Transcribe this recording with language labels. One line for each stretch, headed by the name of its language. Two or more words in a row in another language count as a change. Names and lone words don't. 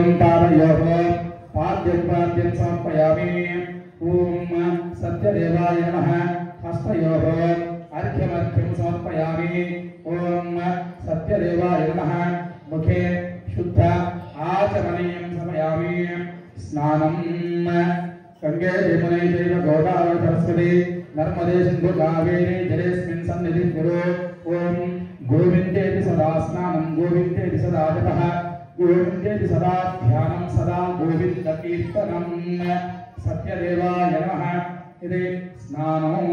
Sanskrit: पालयोहो पाद्यं पाद्यं समर्पयामि ॐ सत्यदेवाय नमः हस्तयोहो अर्घ्यमर्घ्यं समर्पयामि ॐ सत्यदेवाय नमः मुखे शुद्ध आचमनीयं समयामि स्नानं गङ्गे यमुने चैव गोदावरि सरस्वति नर्मदे सिंधु कावेरी जलेस्मिन् सन्निधिं कुरु ओम गोविन्देति सदा स्नानं गोविन्देति सदा जपः गोविन्देति सदा ध्यानं सदा गोविन्दकीर्तनं सत्यदेवाय नमः इति स्नानं